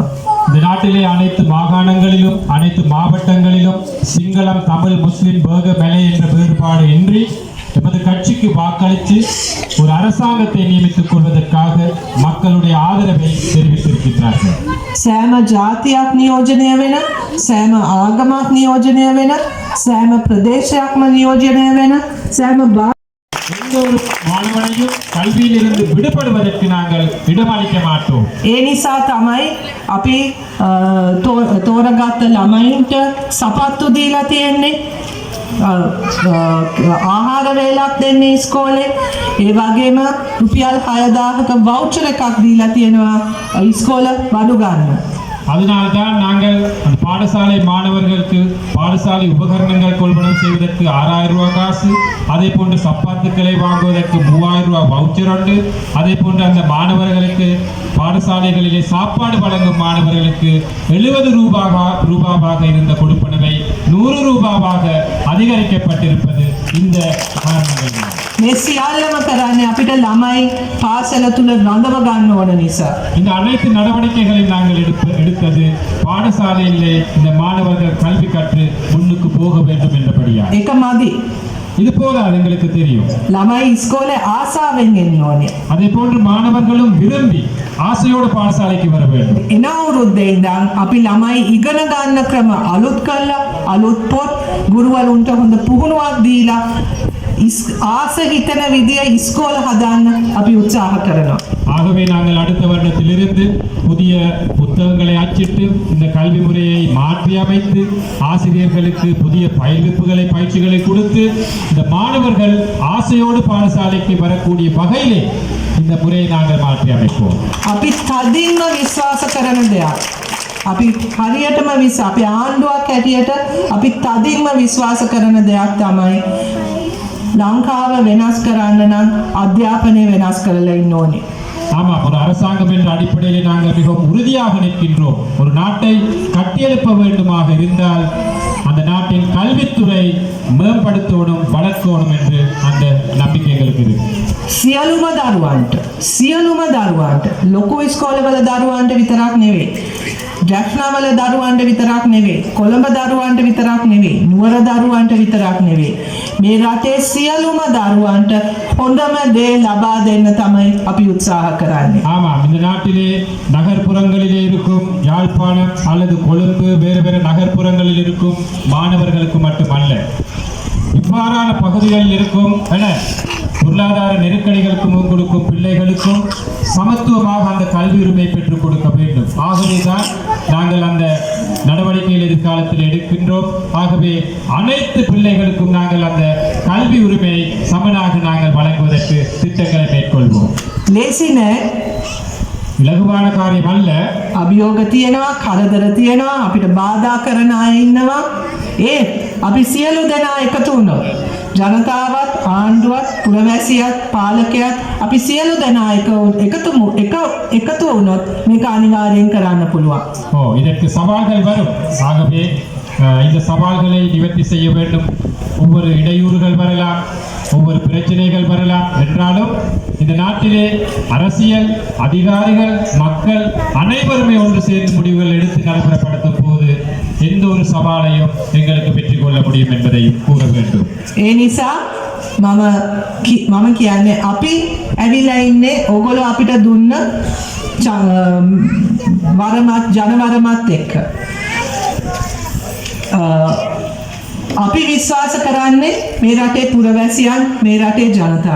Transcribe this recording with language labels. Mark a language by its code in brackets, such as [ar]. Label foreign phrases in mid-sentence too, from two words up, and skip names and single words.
[ta] இந்த நாட்டிலே அனைத்து மாகாணங்களிலும் அனைத்து மாவட்டங்களிலும் சிங்களம் தமிழ் முஸ்லிம் பேர்க மலை என்ற வேறுபாடு இன்றி எமது கட்சிக்கு வாக்களித்து ஒரு அரசாங்கத்தை நியமித்துக் கொள்வதற்காக மக்களுடைய ஆதரவை தெரிவித்திருக்கிறார்கள். [si] සෑම ජාතියක් නියෝජනය වෙන සෑම ආගමක් නියෝජනය වෙන සෑම ප්‍රදේශයක්ම නියෝජනය වෙන සෑම [ta] எந்த ஒரு மாணவனையும் கல்வியிலிருந்து விடுபடுவதற்கு நாங்கள் இடமளிக்க மாட்டோம். [si] ඒ නිසා තමයි අපි තෝරගත්ත ළමයින්ට සපත්තු දීලා තියෙන්නේ. ආහාර වේලක් දෙන්නේ ඉස්කෝලේ. ඒ වගේම රුපියල් 6000ක වවුචර් එකක් දීලා තියෙනවා ඉස්කෝල බඩු ගන්න. [ta] அதனால்தான் நாங்கள் அந்த பாடசாலை மாணவர்களுக்கு பாடசாலை உபகரணங்கள் கொள்வனம் செய்வதற்கு 6000 ரூபாய் காசு, அதே போன்று சப்பாத்துக்களை வாங்குவதற்கு 3000 ரூபாய் வவுச்சர் உண்டு. அதே போன்று அந்த மாணவர்களுக்கு பாடசாலைகளிலே சாப்பாடு வழங்கும் மாணவர்களுக்கு 70 ரூபாவாக இருந்த கொடுப்பனவை 100 ரூபாவாக அதிகரிக்கப்பட்டிருப்பது இந்த காரணங்கள். [si] මේ සියල්ලම කරන්නේ අපිට ළමයි පාසල තුල රඳව ගන්න ඕන නිසා. [ta] இந்த அனைத்து நடவடிக்கைகளையும் நாங்கள் எடுத்தது பாடசாலையிலே இந்த மாணவர்கள் கல்வி கற்று முன்னுக்கு போக வேண்டும் என்றபடியா. [si] ඒක මදි. [ta] இது போதாது, எங்களுக்கு தெரியும். [si] ළමයි ඉස්කෝලේ ආසාවෙන් එන්න ඕනේ. [ta] அதே போன்று மாணவர்களும் விரும்பி ஆசையோடு பாடசாலைக்கு வர வேண்டும். [si] එන අවුරුද්දේ ඉඳන් අපි ළමයි ඉගෙන ගන්න ක්‍රම අලුත් කළා, අලුත් පොත් ගුරුවරුන්ට හොඳ පුහුණුවක් දීලා ආස හිතන විදිය ඉස්කෝල හදාන්න අපි උත්සාහ කරනවා. [ta] ஆகவே நாங்கள் அடுத்த வருடத்திலிருந்து புதிய புத்தகங்களை அச்சிட்டு இந்த கல்வி முறையை மாற்றி அமைத்து ஆசிரியர்களுக்கு புதிய பயிற்சிகளை கொடுத்து இந்த மாணவர்கள் ஆசையோடு பாடசாலைக்கு வரக்கூடிய வகையிலே இந்த முறையை நாங்கள் மாற்றி அமைப்போம். [si] අපි තදින්ම විශ්වාස කරන දෙයක්. අපි හරියටම අපි ආණ්ඩුවක් හැටියට අපි තදින්ම විශ්වාස කරන දෙයක් තමයි ලංකාව වෙනස් කරන්න නම් අධ්‍යාපනය වෙනස් කරලා ඉන්න ඕනේ. [ta] ஆமாம், ஒரு அரசாங்கம் என்ற அடிப்படையில் நாங்கள் மிகவும் உறுதியாக நிற்கின்றோம். ஒரு நாட்டை கட்டியெழுப்ப வேண்டுமாக இருந்தால் அந்த நாட்டின் கல்வித்துறை மேம்படுத்தணும், வளர்க்கணும் என்று அந்த நம்பிக்கை எங்களுக்கு இருக்கு. [si] සියලුම දරුවන්ට ලොකු ඉස්කෝලවල දරුවන්ට විතරක් නෙවෙයි, ජැෆ්නාවල දරුවන්ට විතරක් නෙවෙයි, කොළඹ දරුවන්ට විතරක් නෙවෙයි, නුවර දරුවන්ට විතරක් නෙවෙයි, මේ රටේ සියලුම දරුවන්ට හොඳම දේ ලබා දෙන්න තමයි අපි උත්සාහ කරන්නේ. [ta] ஆமாம், இந்த நாட்டிலே நகர்ப்புறங்களிலே இருக்கும் யாழ்ப்பாணம் அல்லது கொழும்பு வேறு வேறு நகர்ப்புறங்களில் இருக்கும் மாணவர்களுக்கு மட்டுமல்ல, இவ்வாறான பகுதிகளில் இருக்கும் பொருளாதார நெருக்கடிகளுக்கும் கொடுக்கும் பிள்ளைகளுக்கும் சமத்துவமாக அந்த கல்வி உரிமை பெற்றுக் கொடுக்க வேண்டும். ஆகவேதான் நாங்கள் அந்த நடவடிக்கையில் எதிர்காலத்தில் எடுக்கின்றோம். ஆகவே அனைத்து பிள்ளைகளுக்கும் நாங்கள் அந்த கல்வி உரிமையை சமனாக நாங்கள் வழங்குவதற்கு திட்டங்களை மேற்கொள்வோம். [si] ලේසි නෑ. [ta] இலகுவான காரியம் அல்ல. [si] අභියෝග තියෙනවා, කරදර තියෙනවා, අපිට බාධා කරන අය ඉන්නවා. ඒත් අපි සියලු දෙනා එකතු වුණොත්, ජනතාවත්, ආණ්ඩුවත්, පුරවැසියත්, පාලකයත් අපි සියලු දෙනා එකතු වුණොත් මේක අනිවාර්යෙන් කරන්න පුළුවන්. [ta] இதற்கு சவால்கள் வரும். ஆகவே இந்த சவால்களை நிவர்த்தி செய்ய வேண்டும். ஒவ்வொரு இடையூறுகள் வரலாம், ஒவ்வொரு பிரச்சனைகள் வரலாம். என்றாலும் இந்த நாட்டிலே அரசியல் அதிகாரிகள், மக்கள் அனைவருமே ஒன்று சேர்ந்து முடிவுகள் எடுத்து நடைமுறைப்படுத்தும் போது எந்த ஒரு சவாலையும் எங்களுக்கு பெற்றுக் கொள்ள முடியும் என்பதையும் கூற வேண்டும். [si] ඒ නිසා මම කියන්නේ අපි ඇවිල්ලා ඉන්නේ ඕගොල්ලෝ අපිට දුන්න ජනවරමත් එක්ක. අපි විශ්වාස කරන්නේ මේ රටේ පුරවැසියන්, මේ රටේ ජනතාව.